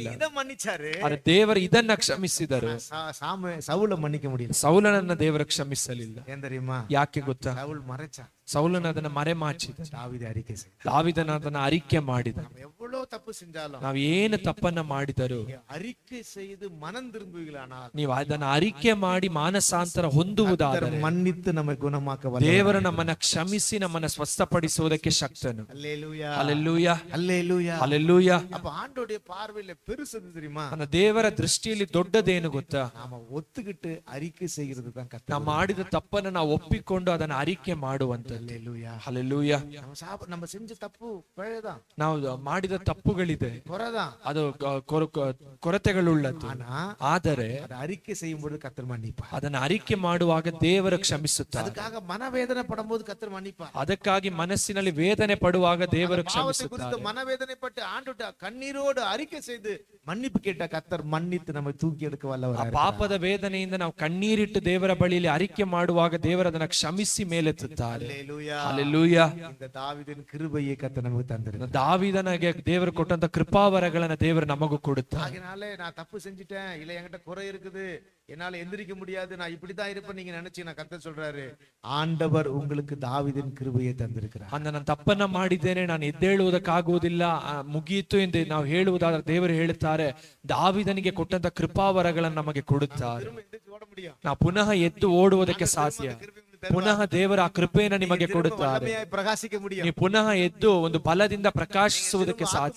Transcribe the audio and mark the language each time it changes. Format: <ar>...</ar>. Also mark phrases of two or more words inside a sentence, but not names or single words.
<ta>இத மன்னிச்சாரு,</ta> <kn>ಆದ್ರೆ ದೇವರು ಇದನ್ನ ಕ್ಷಮಿಸಿದರು.</kn> <ta>சவுல மன்னிக்க முடியல,</ta> <kn>ಸೌಲನನ್ನ ದೇವರು ಕ್ಷಮಿಸಲಿಲ್ಲ.</kn> <ta>ஏன் தெரியுமா?</ta> <kn>ಯಾಕೆ ಗೊತ್ತಾ?</kn> <ta>சவுல் மறைச்சா,</ta> <kn>ಸೌಲನ ಅದನ್ನ ಮರೆಮಾಚಿದ,</kn> <ta>தாவீது அறிக்கை செய்த.</ta> <kn>ದಾವೀದನ ಅದನ್ನ ಅರಿಕೆ ಮಾಡಿದ.</kn> <ta>நம்ம எவ்வளவு தப்பு செஞ்சாலும்</ta> <kn>ನಾವು ಏನು ತಪ್ಪನ್ನ ಮಾಡಿದರು,</kn> <ta>அறிக்கை செய்து மனம் திரும்புவீங்களானால்,</ta> <kn>ನೀವು ಅದನ್ನ ಅರಿಕೆ ಮಾಡಿ ಮಾನಸಾಂತರ ಹೊಂದುವುದಾದರೆ</kn> <ta>மன்னித்து நம்மை குணமாக்க வல்லவர்.</ta> <kn>ದೇವರು ನಮ್ಮನ್ನ ಕ್ಷಮಿಸಿ ನಮ್ಮನ್ನ ಸ್ವಸ್ಥಪಡಿಸುವುದಕ್ಕೆ ಶಕ್ತನು.</kn> <ta>அல்லேலூயா,</ta> <kn>ಹಲ್ಲೆಲೂಯಾ,</kn> <ta>அல்லேலூயா.</ta> <kn>ಹಲ್ಲೆಲೂಯಾ.</kn> <ta>அப்ப ஆண்டோடைய பார்வையில பெருசு தெரியுமா?</ta> <kn>ನನ್ನ ದೇವರ ದೃಷ್ಟಿಯಲ್ಲಿ ದೊಡ್ಡದೇನು ಗೊತ್ತಾ?</kn> <ta>நாம ஒத்துக்கிட்டு அறிக்கை செய்கிறது தான் கர்த்தர்.</ta> <kn>ನಾವು ಮಾಡಿದ ತಪ್ಪನ್ನ ನಾವು ಒಪ್ಪಿಕೊಂಡು ಅದನ್ನ ಅರಿಕೆ ಮಾಡುವಂತದ್ದು.</kn> <ta>அல்லேலூயா,</ta> <kn>ಹಲ್ಲೆಲೂಯಾ.</kn> <ta>நம்ம செஞ்ச தப்பு பிழைதான்,</ta> <kn>ನಾವು ಮಾಡಿದ ತಪ್ಪುಗಳಿದೆ,</kn> <ta>குறைதான்,</ta> <kn>ಅದು ಕೊರತೆಗಳುಳ್ಳದ್ದು. ಆದರೆ</kn> <ta>அதை அறிக்கை செய்யும் பொழுது கர்த்தர் மன்னிப்பார்.</ta> <kn>ಅದನ್ನ ಅರಿಕೆ ಮಾಡುವಾಗ ದೇವರು ಕ್ಷಮಿಸುತ್ತಾರೆ.</kn> <ta>அதுக்காக மனவேதனை படும்போது கர்த்தர் மன்னிப்பார்.</ta> <kn>ಅದಕ್ಕಾಗಿ ಮನಸ್ಸಿನಲ್ಲಿ ವೇದನೆ ಪಡುವಾಗ ದೇವರು</kn> <ta>பாவத்தை</ta> <kn>ಕ್ಷಮಿಸುತ್ತಾರೆ.</kn> <ta>குறித்து மனவேதனைப்பட்டு ஆண்டோட கண்ணீரோடு அறிக்கை செய்து மன்னிப்பு கேட்ட கர்த்தர் மன்னித்து நம்மை தூக்கி எடுக்க</ta> <kn>ಆ</kn> <ta>வல்லவர்.</ta> <kn>ಪಾಪದ ವೇದನೆಯಿಂದ ನಾವು ಕಣ್ಣೀರಿಟ್ಟು ದೇವರ ಬಳಿಯಲ್ಲಿ ಅರಿಕೆ ಮಾಡುವಾಗ ದೇವರು ಅದನ್ನ ಕ್ಷಮಿಸಿ ಮೇಲೆತ್ತುತ್ತಾರೆ. ಹಲ್ಲೆಲೂಯಾ.</kn> <ta>இந்த தாவீதின் கிருபையை கர்த்தர் நமக்கு தந்திருக்கிறார்.</ta> <kn>ದಾವೀದನಿಗೆ ದೇವರು ಕೊಟ್ಟಂತ ಕೃಪಾವರಗಳನ್ನ ದೇವರು ನಮಗೂ ಕೊಡುತ್ತಾರೆ.</kn> <ta>அதனால நான் தப்பு செஞ்சிட்டேன், இல்ல என்கிட்ட குறை இருக்குது, என்னால எந்திரிக்க முடியாது, நான் இப்படிதான் இருப்பேன் நீங்க நினைச்சீங்கன்னா கர்த்தர் சொல்றாரு, ஆண்டவர் உங்களுக்கு தாவீதின் கிருபையை தந்திருக்கிறார்.</ta> <kn>ನಾನು ತಪ್ಪನ್ನ ಮಾಡಿದ್ದೇನೆ, ನಾನು ಎದ್ದೇಳುವುದಕ್ಕಾಗುವುದಿಲ್ಲ, ಮುಗಿಯಿತು ಎಂದು ನಾವು ಹೇಳುವುದಾದ್ರೆ ದೇವರು ಹೇಳುತ್ತಾರೆ, ದಾವೀದನಿಗೆ ಕೊಟ್ಟಂತ ಕೃಪಾವರಗಳನ್ನು ನಮಗೆ ಕೊಡುತ್ತಾರೆ. ನಾವು ಪುನಃ ಎದ್ದು ಓಡುವುದಕ್ಕೆ ಸಾಧ್ಯ. ಪುನಃ ದೇವರ ಆ ಕೃಪೆಯನ್ನು ನಿಮಗೆ ಕೊಡುತ್ತಾರೆ. ನೀವು ಪುನಃ ಎದ್ದು ಒಂದು ಬಲದಿಂದ ಪ್ರಕಾಶಿಸುವುದಕ್ಕೆ ಸಾಧ್ಯ.</kn>